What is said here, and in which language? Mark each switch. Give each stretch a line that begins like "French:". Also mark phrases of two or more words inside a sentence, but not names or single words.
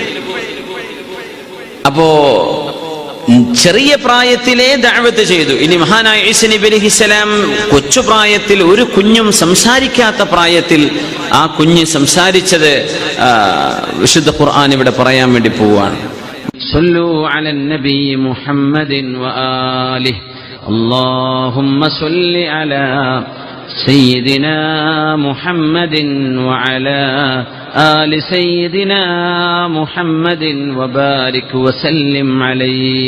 Malayalam: അപ്പോ ചെറിയ പ്രായത്തിലേ ദഅവത്ത് ചെയ്തു. ഇനി മഹാനായ ഈസ നബി അലൈഹിസ്സലാം കൊച്ചുപ്രായത്തിൽ, ഒരു കുഞ്ഞും സംസാരിക്കാത്ത പ്രായത്തിൽ ആ കുഞ്ഞ് സംസാരിച്ചത് വിശുദ്ധ ഖുർആൻ ഇവിടെ പറയാൻ വേണ്ടി പോവുകയാണ്.
Arabic: صلوا على النبي محمد وآله اللهم صل على سيدنا محمد وعلى آل سيدنا محمد وبارك وسلم عليه